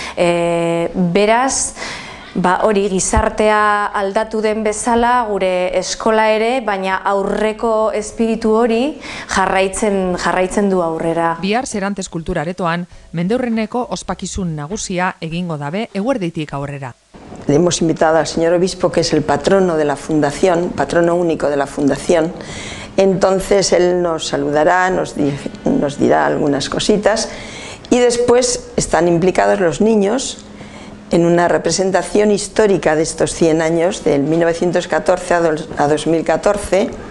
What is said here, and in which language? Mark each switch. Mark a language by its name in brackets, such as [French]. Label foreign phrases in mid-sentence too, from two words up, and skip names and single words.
[Basque] Beraz, hori gizartea aldatu den bezala gure eskola ere, baina aurreko espiritu hori jarraitzen du aurrera. Bihar Serantes kulturaretoan, mendeurreneko ospakizun nagusia egingo dabe eguerditik aurrera. [Spanish] Le hemos invitado al señor obispo, que es el patrono de la fundación, patrono único de la fundación. Entonces él nos saludará, nos dirá algunas cositas, y después están implicados los niños en una representación histórica de estos 100 años, del 1914 a 2014,